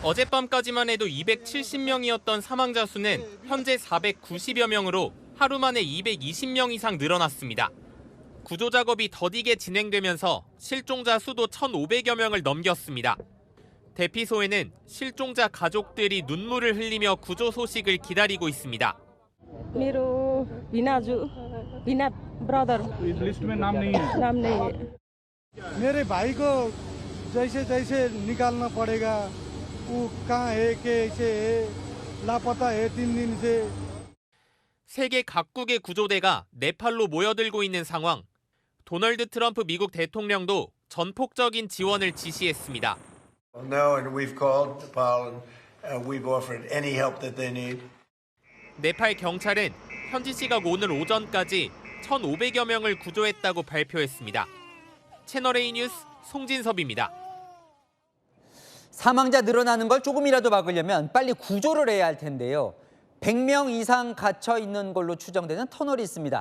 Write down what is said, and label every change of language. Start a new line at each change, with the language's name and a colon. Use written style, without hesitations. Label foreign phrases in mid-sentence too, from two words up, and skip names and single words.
Korean: 어젯밤까지만 해도 270명이었던 사망자 수는 현재 490여 명으로 하루 만에 220명 이상 늘어났습니다. 구조 작업이 더디게 진행되면서 실종자 수도 1,500여 명을 넘겼습니다. 대피소에는 실종자 가족들이 눈물을 흘리며 구조 소식을 기다리고 있습니다.
Nepali: मेरो बिना ब्रदर
Hindi: लिस्ट में नाम नहीं है। नाम नहीं है। मेरे भाई को जैसे तैसे निकालना पड़ेगा। वो कहाँ है कैसे है लापता है 3 दिन से।
Korean: 세계 각국의 구조대가 네팔로 모여들고 있는 상황. 도널드 트럼프 미국 대통령도 전폭적인 지원을 지시했습니다.
English: No, and we've called Nepal and we've offered any help that they need.
Korean: 네팔 경찰은 현지 시각 오늘 오전까지 1,500여 명을 구조했다고 발표했습니다. 채널A 뉴스 송진섭입니다. 사망자 늘어나는 걸 조금이라도 막으려면 빨리 구조를 해야 할 텐데요. 100명 이상 갇혀 있는 걸로 추정되는 터널이 있습니다.